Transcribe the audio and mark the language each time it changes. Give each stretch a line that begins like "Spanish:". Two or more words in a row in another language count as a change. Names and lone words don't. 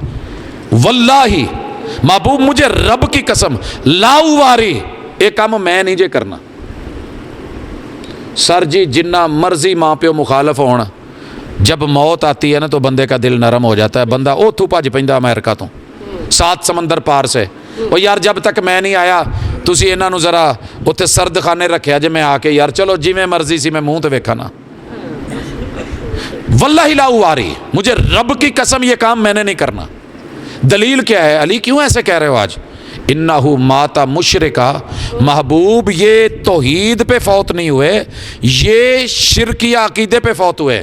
Urdu: واللہ محبوب مجھے رب کی قسم،
Arabic: لا اواری،
Urdu: ایک کام میں نہیں جے کرنا. سر جی
Punjabi: جنہ مرضی ماں پیو مخالف ہونا،
Urdu: جب موت آتی ہے نا تو بندے کا دل نرم ہو جاتا ہے.
Punjabi: بندہ اوتھو بھج پیندا امریکہ تو،
Urdu: 7 سمندر پار سے. وہ یار جب تک میں نہیں آیا
Punjabi: تسی انہاں نو ذرا اتنے سرد خانے رکھیا جے، میں آ کے یار چلو جی میں مرضی سی میں منہ تے ویکھا نا.
Urdu: واللہ
Arabic: لا اواری،
Urdu: مجھے رب کی قسم یہ کام میں نے نہیں کرنا. دلیل کیا ہے؟ علی کیوں ایسے کہہ رہے ہو آج؟
Arabic: انہو ماتا مشرکا،
Urdu: محبوب یہ توحید پہ فوت نہیں ہوئے، یہ شرکیہ عقیدے پہ فوت ہوئے.